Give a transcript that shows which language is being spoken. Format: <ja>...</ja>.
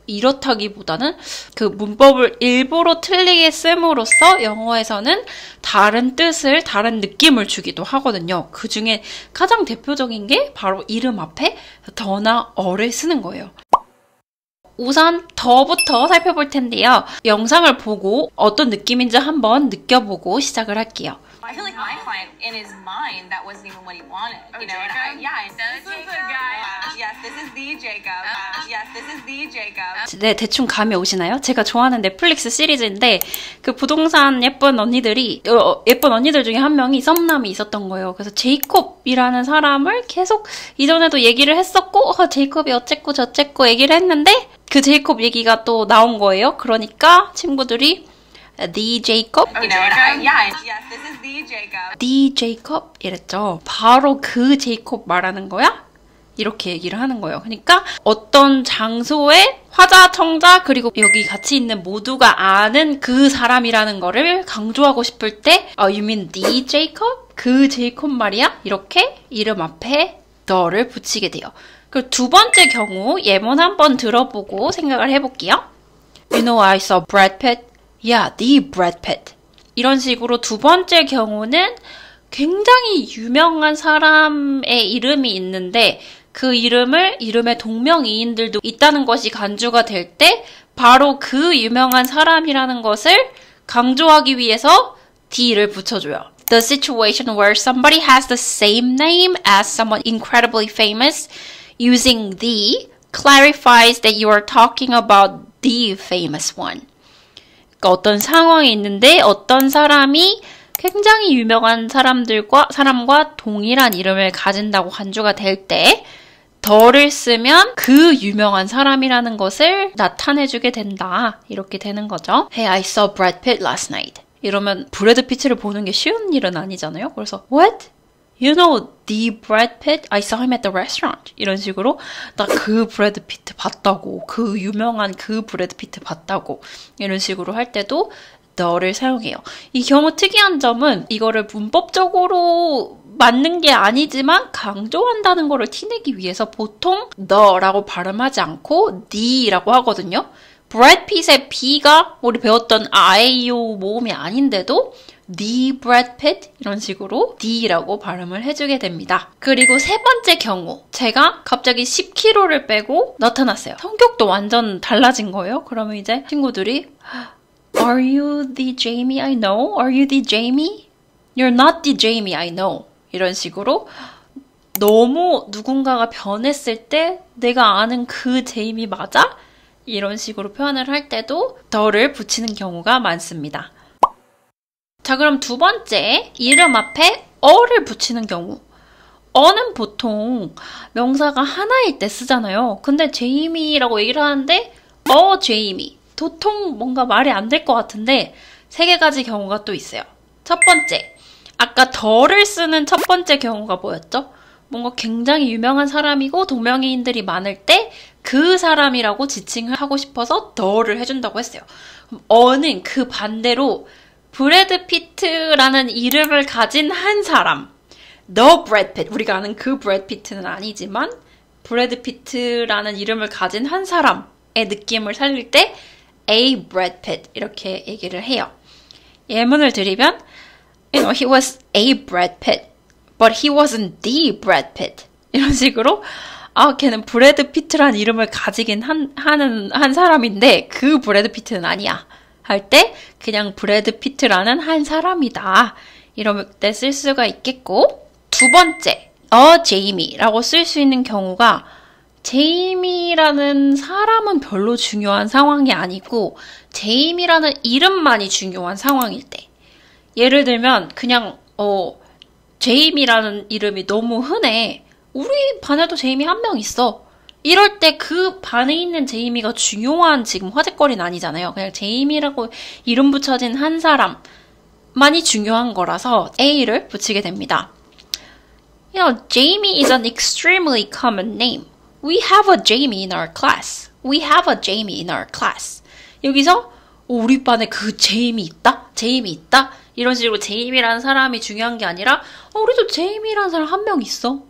<ko>이렇다기보다는 그 문법을 일부러 틀리게 씀으로써 영어에서는 다른 뜻을, 다른 느낌을 주기도 하거든요. 그 중에 가장 대표적인 게 바로 이름 앞에 더나 어를 쓰는 거예요. 우선 더부터 살펴볼 텐데요. 영상을 보고 어떤 느낌인지 한번 느껴보고 시작을 할게요.</ko> <en>I feel like my client, in his mind, that wasn't even what he wanted. You know, and this is the guy. Yes, this is the Jacob. Yes, this is the Jacob.</en> <ko>네, 대충 감이 오시나요? 제가 좋아하는 넷플릭스 시리즈인데 그 부동산 예쁜 언니들이 예쁜 언니들 중에 한 명이 썸남이 있었던 거예요. 그래서 제이콥이라는 사람을 계속 이전에도 얘기를 했었고 제이콥이 어쨌고 저쨌고 얘기를 했는데 그 제이콥 얘기가 또 나온 거예요. 그러니까 친구들이</ko> <en>The Jacob? You know, and yes, this is the Jacob. The Jacob? 이랬죠.</en> <ko>바로 그 제이콥 말하는 거야? 이렇게 얘기를 하는 거예요. 그러니까 어떤 장소에 화자, 청자, 그리고 여기 같이 있는 모두가 아는 그 사람이라는 거를 강조하고 싶을 때</ko> <en>You mean the Jacob?</en> <ko>그 제이콥 말이야? 이렇게 이름 앞에 the를 붙이게 돼요. 그리고 두 번째 경우 예문 한번 들어보고 생각을 해볼게요.</ko> <en>You know I saw Brad Pitt? Yeah, the Brad Pitt.</en> <ko>이런 식으로 두 번째 경우는 굉장히 유명한 사람의 이름이 있는데 그 이름의 동명이인들도 있다는 것이 간주가 될 때 바로 그 유명한 사람이라는 것을 강조하기 위해서 the를 붙여줘요.</ko> <en>The situation where somebody has the same name as someone incredibly famous using the clarifies that you are talking about the famous one.</en> <ko>그러니까 어떤 상황이 있는데 어떤 사람이 굉장히 유명한 사람과 동일한 이름을 가진다고 간주가 될 때 더를 쓰면 그 유명한 사람이라는 것을 나타내주게 된다. 이렇게 되는 거죠.</ko> <en>Hey, I saw Brad Pitt last night.</en> <ko>이러면 브래드 피트를 보는 게 쉬운 일은 아니잖아요.</ko> <en>그래서 What? You know the Brad Pitt? I saw him at the restaurant.</en> <ko>이런 식으로 나 그 브래드 피트 봤다고. 그 유명한 그 브래드 피트 봤다고. 이런 식으로 할 때도 the를 사용해요. 이 경우 특이한 점은 이거를 문법적으로 맞는 게 아니지만 강조한다는 거를 티내기 위해서 보통 the라고 발음하지 않고 the라고 하거든요. 브래드 핏의 B가 우리 배웠던 아에이오 모음이 아닌데도</ko> <en>the Brad Pitt</en> <ko>이런 식으로 the라고 발음을 해주게 됩니다. 그리고 세 번째 경우 제가 갑자기 10kg를 빼고 나타났어요. 성격도 완전 달라진 거예요.</ko> <en>그러면 이제 친구들이 Are you the Jamie I know? Are you the Jamie? You're not the Jamie I know.</en> <ko>이런 식으로 너무 누군가가 변했을 때 내가 아는 그 제이미 맞아? 이런 식으로 표현을 할 때도 the를 붙이는 경우가 많습니다. 자, 그럼 두 번째, 이름 앞에 어를 붙이는 경우. 어는 보통 명사가 하나일 때 쓰잖아요. 근데 제이미라고 얘기를 하는데 제이미. 도통 뭔가 말이 안 될 것 같은데 세 가지 경우가 또 있어요. 첫 번째, 아까 the를 쓰는 첫 번째 경우가 뭐였죠? 뭔가 굉장히 유명한 사람이고 동명이인들이 많을 때 그 사람이라고 지칭을 하고 싶어서 the를 해준다고 했어요. 그럼 어는 그 반대로 브래드 피트라는 이름을 가진 한 사람.</ko> <en>The Brad Pitt.</en> <ko>우리가 아는 그 브래드 피트는 아니지만 브래드 피트라는 이름을 가진 한 사람의 느낌을 살릴 때</ko> <en>A Brad Pitt</en> <ko>이렇게 얘기를 해요.</ko> <en>예문을 드리면 You know, he was a Brad Pitt, but he wasn't the Brad Pitt.</en> <ko>이런 식으로 걔는 브래드 피트라는 이름을 가지긴 한 사람인데 그 브래드 피트는 아니야. 할 때 그냥 브래드 피트라는 한 사람이다. 이럴 때 쓸 수가 있겠고 두 번째, Jamie라고 쓸 수 있는 경우가 제이미라는 사람은 별로 중요한 상황이 아니고 제이미라는 이름만이 중요한 상황일 때 예를 들면 그냥 제이미라는 이름이 너무 흔해. 우리 반에도 제이미 한 명 있어. 이럴 때 그 반에 있는 제이미가 중요한 지금 화제거리는 아니잖아요. 그냥 제이미라고 이름 붙여진 한 사람만이 중요한 거라서 A를 붙이게 됩니다.</ko> <en>Jamie is an extremely common name. We have a Jamie in our class. We have a Jamie in our class.</en> <ko>여기서 우리 반에 그 제이미 있다? 제이미 있다? 이런 식으로 제이미라는 사람이 중요한 게 아니라 우리도 제이미라는 사람 한 명 있어.</ko>